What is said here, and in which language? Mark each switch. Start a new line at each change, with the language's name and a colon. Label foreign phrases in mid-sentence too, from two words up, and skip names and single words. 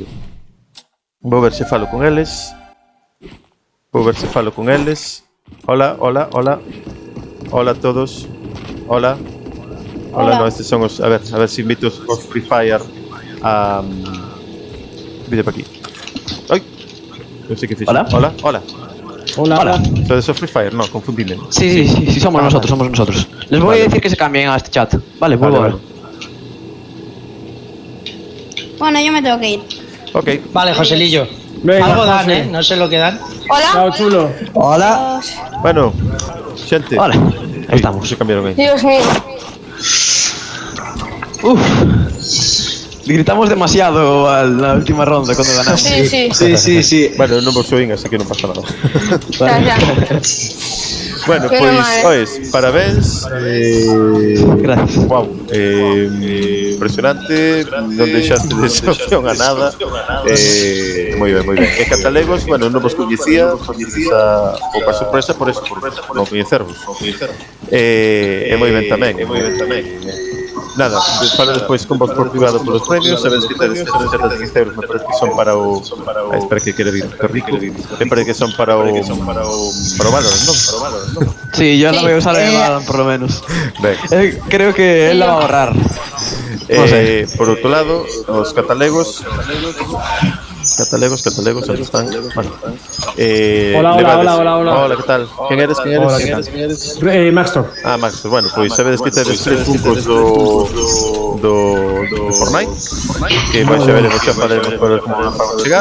Galician: Vou ver se falo con eles.
Spanish: Hola a todos.
Galician: Hola, no, estes son os... A ver se invito os Free Fire a... Vídeo para aquí. Ai, non sei que fixo. Hola. Sodes os Free Fire? No, confundíme.
Spanish: Sí, somos nosotros. Les voy a decir que se cambien a este chat. Vale, vuelvo a ver. Bueno, yo me tengo que ir. Ok. Vale, Joselillo. Venga, Algo dan, José. no sé lo que dan. Hola. Chao, chulo. Hola.
Galician: Bueno, xente.
Spanish: Hola. Ahí estamos.
Galician: Se cambiaron aí.
Spanish: Dios mío. Gritamos demasiado a la última ronda cuando ganamos. Sí.
Galician: Bueno, non vos oín, así que non pasa nada.
Spanish: Ya. Bueno, Qué
Galician: pois, normal. oes, parabéns.
Spanish: Gracias.
Galician: Wow, impresionante, non deixaste de opción a nada. Moi ben. E Catalegos, bueno, non vos coñecía a pouca sorpresa por eso, por non coñecervos. E moi ben tamén. Nada, falo despois con vos por privado polos premios, sabedes que tedes 7 euros, me parece que son para o... espera que quere vir, que rico. Me parece que son para o Valorant, non?
Spanish: Sí, yo la veo usar en Valorant por lo menos.
Galician: Ben.
Spanish: Creo que él la va a ahorrar.
Galician: Por outro lado, os Catalegos, onde están? Bueno, Hola, que tal? Quen eres?
Spanish: Hola, ¿qué tal? Maxtor.
Galician: Max, bueno, pois sabedes que tedes 3 punkos do Fortnite, que vai xa veremos xa faremos para como vamos chegar.